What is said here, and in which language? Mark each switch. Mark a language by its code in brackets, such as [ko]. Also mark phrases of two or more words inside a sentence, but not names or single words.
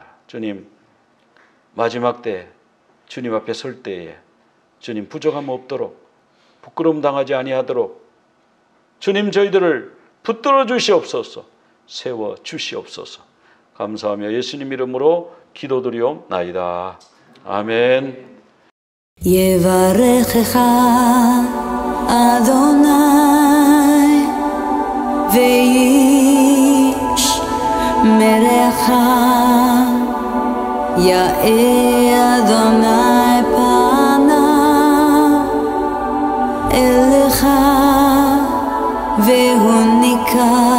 [ko] 주님, 마지막 때 주님 앞에 설 때에 주님 부족함 없도록, 부끄러움 당하지 아니하도록 주님 저희들을 붙들어 주시옵소서, 세워 주시옵소서. 감사하며 예수님 이름으로 기도드리옵나이다. 아멘. [he] יברכך אדוני וישמרך, יאר אדוני פניו אליך והוניקה